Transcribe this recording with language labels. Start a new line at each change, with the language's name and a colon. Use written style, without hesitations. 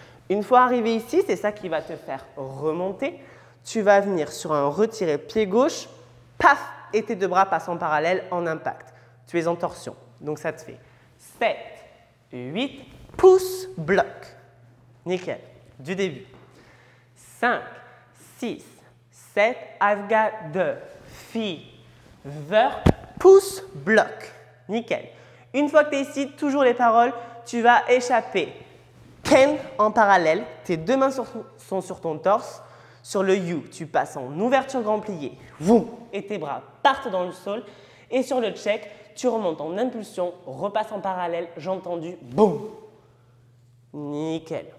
French: Une fois arrivé ici, c'est ça qui va te faire remonter. Tu vas venir sur un retiré pied gauche, paf, et tes deux bras passent en parallèle en impact. Tu es en torsion. Donc ça te fait 7, 8, pouce, bloc. Nickel. Du début. 5, 6, 7,
English: I've got the fever,
French: pouce, bloc. Nickel. Une fois que tu es ici, toujours les paroles, tu vas échapper. Can en parallèle, tes deux mains sont sur ton torse. Sur le you, tu passes en ouverture grand plié. Vroom, et tes bras partent dans le sol. Et sur le check, tu remontes en impulsion, repasses en parallèle, jambes tendues, boum. Nickel.